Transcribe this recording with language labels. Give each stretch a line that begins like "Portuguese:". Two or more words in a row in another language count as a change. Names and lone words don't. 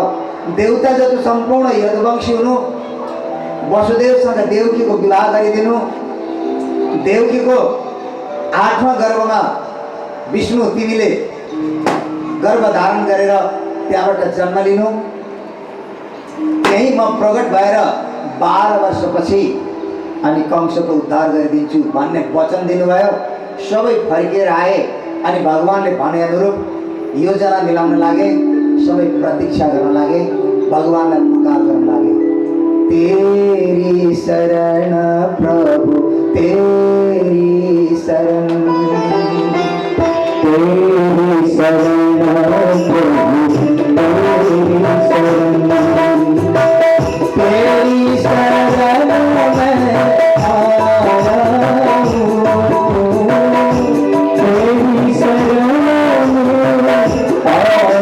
Nepali: देवता जति सम्पूर्ण यदुवंशी हुनु, वसुदेवसँग देवकीको विवाह गरिदिनु, देवकीको 8वां गर्भमा विष्णु तिमीले गर्भ धारण गरेर त्यहाँबाट जन्म लिनु, त्यही म प्रगट भएर 12 वर्षपछि अनि कंसको उद्धार गरिदिन्छु भन्ने वचन दिनुभयो। सबै फर्केर आए अनि भगवानले भने अनुरूप योजना मिलाउन लागे, सबै प्रतीक्षा गर्न लागे, भगवानलाई पुकार गर्न लागे।
Hindi: तेरी शरण प्रभु तेरी शरण, तेरी शरण प्रभु तेरी शरण, तेरी शरण में आया हूँ, तेरी शरण में आया